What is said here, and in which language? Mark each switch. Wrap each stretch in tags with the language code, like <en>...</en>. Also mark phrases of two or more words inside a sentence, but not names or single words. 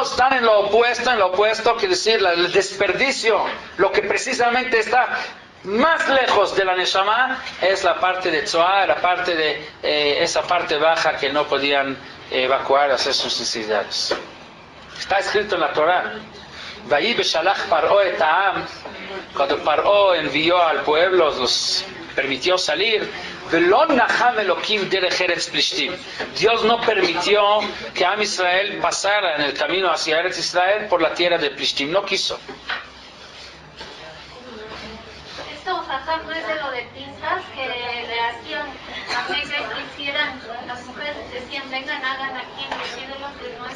<es>Están en lo opuesto, quiere decir, el desperdicio. Lo que precisamente está más lejos de la Neshama es la parte de Tzoar, la parte de esa parte baja que no podían evacuar, hacer sus necesidades. Está escrito en la Torah:</es> <he>ויהי בשלח פרעה את העם,</he> <es>cuando Paró envió al pueblo, los permitió salir,</es> <he>ולא נחם אלהים דרך ארץ פלשתים.</he> <es>Dios no permitió que Am Israel pasara en el camino hacia Eretz Israel por la tierra de Plishtim, no quiso. Esto, Jajam, no es de lo de Pinzas, que le hacían a Meca que hicieran, las mujeres decían, vengan, hagan aquí en los ídolos, que no es...</es>